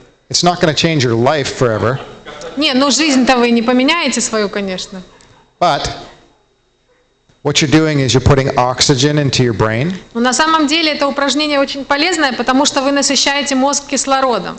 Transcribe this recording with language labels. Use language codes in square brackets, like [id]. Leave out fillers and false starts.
[en] It's not going to change your life forever, [ru] Не, ну жизнь-то вы не поменяете свою, конечно. [en] but what you're doing is you're putting oxygen into your brain [ru] Но на самом деле это упражнение очень полезное, потому что вы насыщаете мозг кислородом.